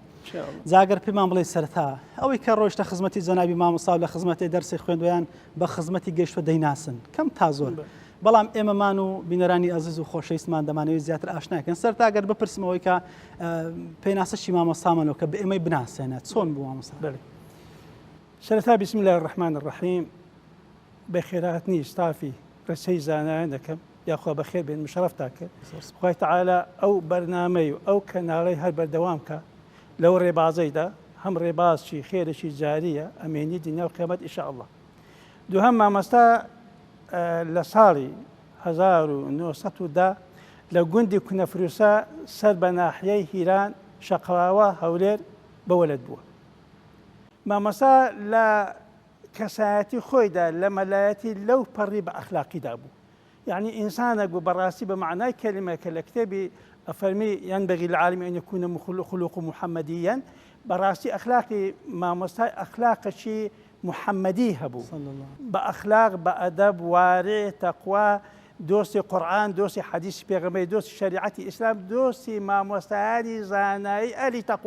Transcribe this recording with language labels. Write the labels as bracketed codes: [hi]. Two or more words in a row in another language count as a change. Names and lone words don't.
[ckb] جاگەر پێمان بڵێ سەرەتا ئەوەی کە ڕۆیشتە خزمەتی جەنابی مامۆستا و لە خزمەتی دەرسی خوێندویان بە خزمەتی گەیشتوە دەیناسن کەم تا زۆر، بەڵام ئێمەمان و بینەرانی عزیز و خۆشەویستمان دەمانەوێت زیاتر ئاشناکەن. سەرتا ئەگەر بپرسمەوەی کە پێناسەی مامۆستامانەوە کە بە ئێمەی بناسێنێت چۆن بوو مامۆستا؟ سەرەتا [ar] بسم الله الرحمن الرحیم [ckb] بەخێرهاتنی ستافی ڕچەی زانایان دەکەم یاخوا بەخێر بێن مشرف تاکە خوای تەعالە ئەو بەرنامەی و ئەو کەناڵەی هەر بەردەوام کە لەو ڕێبازەیدا هەم ڕێبازی خێرەشی جاریە ئەمێنی دنیا و قیامەت ئینشاءالله. دووهەم مامۆستا لە ساڵی 1910 لە گوندی کونەفروسا سەر بە ناحیەی هیران شەقراوە هەولێر بەوەلد بووە. مامۆستا لە کەسایەتی خۆیدا لە مەلایەتی لەو پەڕی بە ئەخلاقیدا بوو، یعنی ئینسانێک بوو بەڕاستی بە معنای کەلیمەکە لە کتێبی ئەفەرمی [ar] ينبغي للعالم أن يكون خلق محمديا، [ckb] بەڕاستی ئەخلاقی مامۆستای ئەخلاقەشی محەممەدی هەبوو، بە ئەخلاق بە ئەدەب وارێ تەقوا دۆستی قورئان دۆستی حەدیثی پێغەمبەری دۆستی شەریعەتی ئیسلام دۆستی مامۆستایانی زانایی ئەهلی تەقوا.